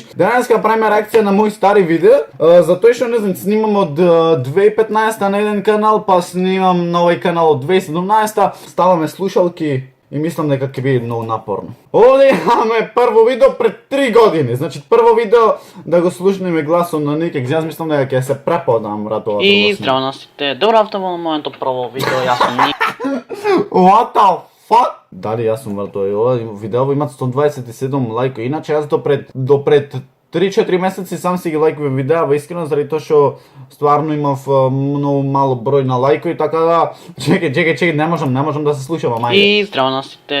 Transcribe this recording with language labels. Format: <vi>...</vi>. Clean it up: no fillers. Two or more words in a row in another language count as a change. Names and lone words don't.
<mk>Денеска правиме реакција на мои стари видеа, затоа што не знам, снимам од 2015 на еден канал, па снимам на овој канал од 2017, ставаме слушалки и мислам дека ќе биде многу напорно. Овде имаме прво видео пред 3 години, значи прво видео да го слушнеме гласот на Никекс. Јас мислам дека ќе се преподам, брат, ова. И здраво на сите. Добро автово на моето прво видео, јас сум Ник.</mk> <en>What the fuck?</en> <mk>Дали јас сум брат, ова видео имат 127 лајкови. Иначе јас до пред 3-4 месеци сам си ги лајкувам видеа, искрено, заради тоа што стварно имав многу мало број на лајкови, така да чекај, не можам да се слушам, мајде. И здраво на сите.</mk>